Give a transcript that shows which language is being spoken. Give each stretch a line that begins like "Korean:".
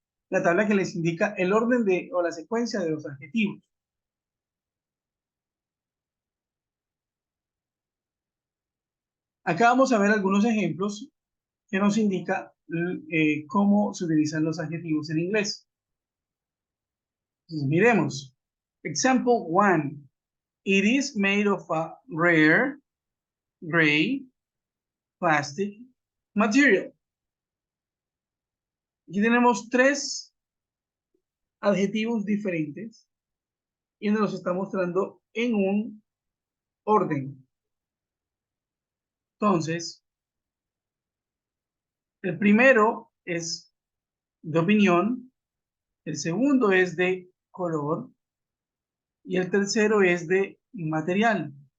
Spanish: La tabla que les indica el orden o la secuencia de los adjetivos. Acá vamos a ver algunos ejemplos que nos indica cómo se utilizan los adjetivos en inglés. Entonces, miremos.
English: Example 1. It is made of a rare, gray, plastic material.
Spanish: Aquí tenemos 3 adjetivos diferentes y nos los está mostrando en un orden. Entonces, el primero es de opinión, el segundo es de color y el tercero es de material.